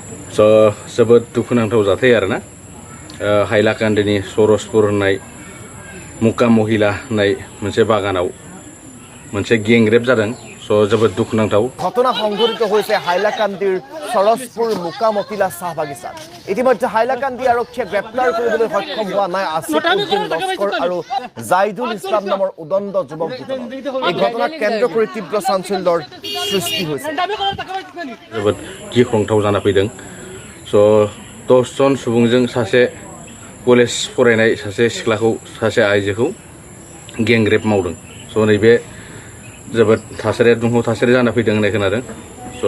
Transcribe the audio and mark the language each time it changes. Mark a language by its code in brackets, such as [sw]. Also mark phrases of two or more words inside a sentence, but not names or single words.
[brx] जोबोद दुखुनांथाव जाथाय आरोना हाइलाकान्दिनि सरसपुर होननाय मुका महिला होननाय मोनसे बागानाव मोनसे गेंरेप जादों जोबोद दुखुनांथाव [as] ঘটনা সংঘটিত হৈছে হাইলাকান্দিৰ সৰসপুৰ মুকা মহিলা চাহ বাগিচাত ইতিমধ্যে হাইলাকান্দি আৰক্ষীয়ে গ্ৰেপ্তাৰ কৰিবলৈ সক্ষম হোৱা নাই আসিফ উদ্দিন লস্কৰ আৰু জাইদুল ইছলাম নামৰ উদণ্ড যুৱক দুজনক এই ঘটনাক কেন্দ্ৰ কৰি তীব্ৰ চাঞ্চল্যৰ সৃষ্টি হৈছে [brx] जोबोद गिख्रंथाव जाना फैदों 10 जन सुबुंजों सासे कलेज फरायनाय सासे सिख्लाखौ सासे आइजोखौ गेंरेप मावदों नैबे जोबोद थासारिया दुंहाव थासारि जाना फैदों होननाय खोनादों